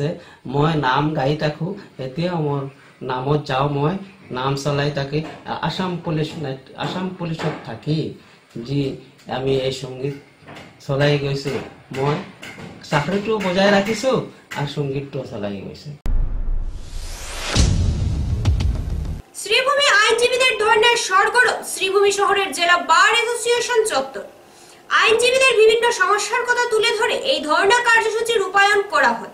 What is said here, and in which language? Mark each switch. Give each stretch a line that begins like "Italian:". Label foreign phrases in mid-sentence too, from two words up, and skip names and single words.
Assamese: মই নাম গাই থাকোঁ, এতিয়াও মোৰ নামত যাওঁ, মই নাম চলাই থাকি আসাম পুলিচত থাকি যি আমি এই সংগীত চলাই গৈছোঁ। মই চাকৰিটো বজাই ৰাখিছোঁ আৰু সংগীতটো চলাই গৈছোঁ।
Bangla: শ্রীভূমি আইনজীবীদের ধর্নার সরগরম শ্রীভূমি শহরের জেলা বার অ্যাসোসিয়েশন চত্বর। আইনজীবীদের বিভিন্ন সমস্যার কথা তুলে ধরে এই ধর্ণা কার্যসূচি রূপায়ণ করা হয়।